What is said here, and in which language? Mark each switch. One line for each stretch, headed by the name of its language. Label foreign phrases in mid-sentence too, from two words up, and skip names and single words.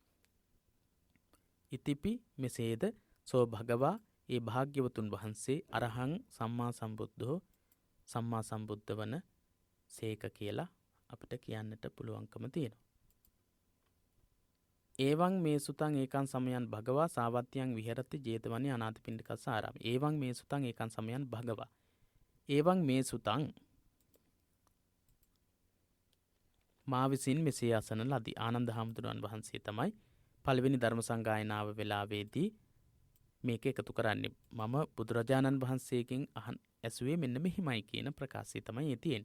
Sinhala: ඉතිපි මෙසේද
Pali: සෝ භගවා
Sinhala: ඒ භාග්‍යවතුන් වහන්සේ
Pali: අරහං සම්මා සම්බුද්ධෝ
Sinhala: සම්මා සම්බුද්ධ වන සේක කියලා අපිට කියන්නට පුළුවන්කම තියෙනවා.
Pali: ඒවං මේ සුතං ඒකං සමයන් භගවා සාවත්‍යං විහෙරති ජේතවනී අනාථපිණ්ඩිකස්ස ආරාමේ. ඒවං මේ සුතං ඒකං සමයන් භගවා. ඒවං මේ සුතං
Sinhala: මා විසින් මෙසේ අසන ලදී. ආනන්ද හාමුදුරුවන් වහන්සේ තමයි පළවෙනි ධර්ම සංගායනාව වෙලාවේදී මේක එකතු කරන්නේ. මම බුදුරජාණන් වහන්සේගෙන් ඇසුවේ මෙන්න මෙහිමයි කියන ප්‍රකාශය තමයි තියෙන්නේ.